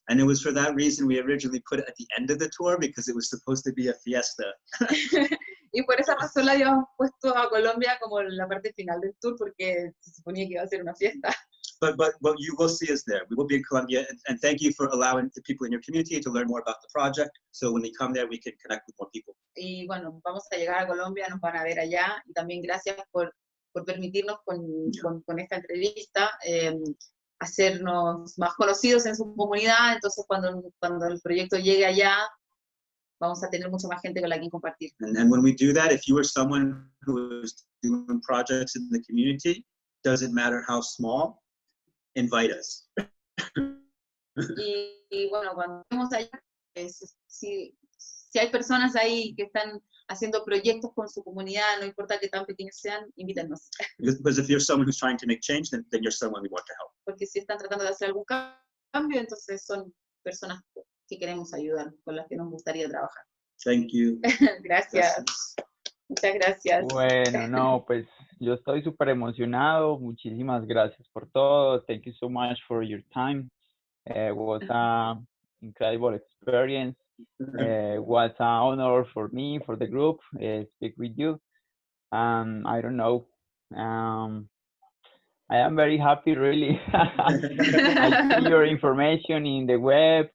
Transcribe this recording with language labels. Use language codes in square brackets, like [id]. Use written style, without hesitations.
[en] And it was for that reason we originally put it at the end of the tour, because it was supposed to be a fiesta. [es] Y por esa razón la habíamos puesto a Colombia como la parte final del tour, porque se suponía que iba a ser una fiesta. [en] But you will see us there. We will be in Colombia, and thank you for allowing the people in your community to learn more about the project. So when we come there, we can connect with more people. [es] Y bueno, vamos a llegar a Colombia, nos van a ver allá, y también gracias por permitirnos con esta entrevista hacernos más conocidos en su comunidad. Entonces cuando el proyecto llegue allá, vamos a tener mucha más gente con la que compartir. [en] And when we do that, if you are someone who is doing projects in the community, doesn't matter how small, invite us. [es] Y bueno, cuando estemos allá, si hay personas ahí que están haciendo proyectos con su comunidad, no importa qué tan pequeños sean, invítanos. [en] Because if you're someone who's trying to make change, then you're someone we want to help. [es] Porque si están tratando de hacer algún cambio, entonces son personas que queremos ayudar, con las que nos gustaría trabajar. [en] Thank you. [es] Gracias. Muchas gracias. Bueno, no, pues yo estoy súper emocionado. Muchísimas gracias por todo. [en] Thank you so much for your time. It was an incredible experience. Was an honor for me, for the group, speak with you. I don't know. I am very happy, really. I see your information in the web.